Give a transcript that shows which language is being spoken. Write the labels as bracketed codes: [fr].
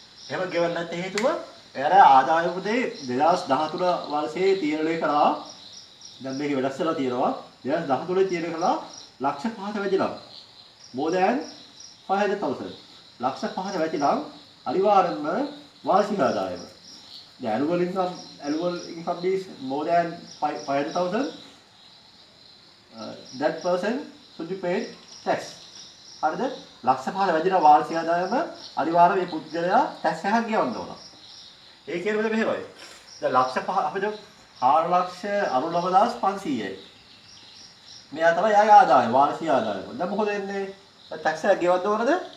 [si] එහෙම ගෙවන්න නැති හේතුව එයාලා ආදායම් බදේ 2013 වර්ෂයේ තීරණය කරා. දැන් මේක වෙනස් වෙලා තියෙනවා. 2013 තීරණය කළා ලක්ෂ 5කට වැඩි නම් [en] more than 500,000 [si] ලක්ෂ 5කට වැඩි නම් අනිවාර්යයෙන්ම වාර්ෂික ආදායම. [en] The annual income is more than 500,000. That person should be paid tax. [si] හරිද? ලක්ෂ 5කට වැඩි නම් වාර්ෂික ආදායම අනිවාර්යයෙන් මේ පුද්ගලයා tax එකක් ගෙවන්න ඕන. ඒ කියන්නේ මෙහෙමයි. දැන් ලක්ෂ 5 අපිට 4,99,500යි. මෙයා තමයි යාගේ ආදායම වාර්ෂික ආදායම. දැන් මොකද වෙන්නේ? tax එක ගෙවන්න ඕනද?